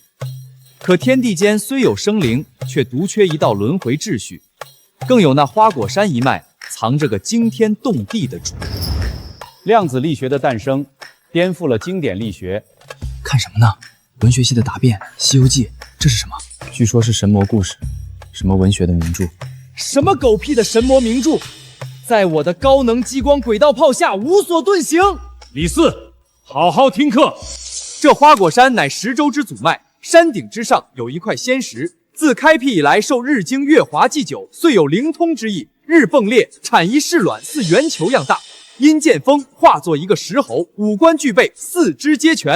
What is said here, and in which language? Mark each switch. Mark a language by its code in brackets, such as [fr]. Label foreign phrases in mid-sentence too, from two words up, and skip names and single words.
[zh] 可天地間雖有生靈，卻獨缺一道輪迴秩序，更有那花果山一脈，藏着個驚天動地的主。量子力學的誕生，顛覆了經典力學。看什麼呢？文學系的答辯，《西遊記》，這是什麼？據說是神魔故事，什麼文學的名著？什麼狗屁的神魔名著，在我的高能激光軌道炮下無所遁形。李四，好好聽課。這花果山乃十洲之祖脈，山頂之上有一塊仙石，自開闢以來受日精月華祭酒，遂有靈通之意。日迸裂，產一勢卵，似圓球樣大。因見風化作一個石猴，五官俱備，四肢皆全。